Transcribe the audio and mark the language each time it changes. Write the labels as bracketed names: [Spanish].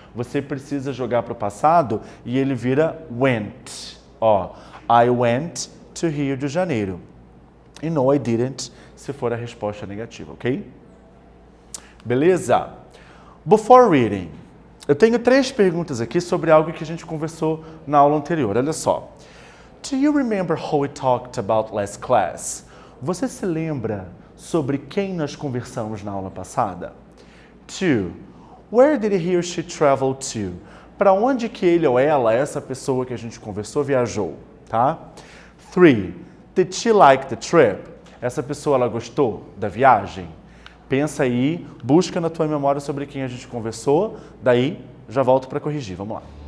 [Portuguese] Você precisa jogar para o passado e ele vira went. Ó, [English] I went to Rio de Janeiro. [Portuguese] E no, I didn't, se for a resposta negativa, ok? Beleza? Before reading. Eu tenho 3 perguntas aqui sobre algo que a gente conversou na aula anterior. Olha só. [English] Do you remember who we talked about last class? [Portuguese] Você se lembra sobre quem nós conversamos na aula passada? 2. [English] Where did he or she travel to? [Portuguese] Para onde que ele ou ela, essa pessoa que a gente conversou, viajou? Tá? 3. [English] Did she like the trip? [Portuguese] Essa pessoa, ela gostou da viagem? Pensa aí, busca na tua memória sobre quem a gente conversou, daí já volto para corrigir. Vamos lá.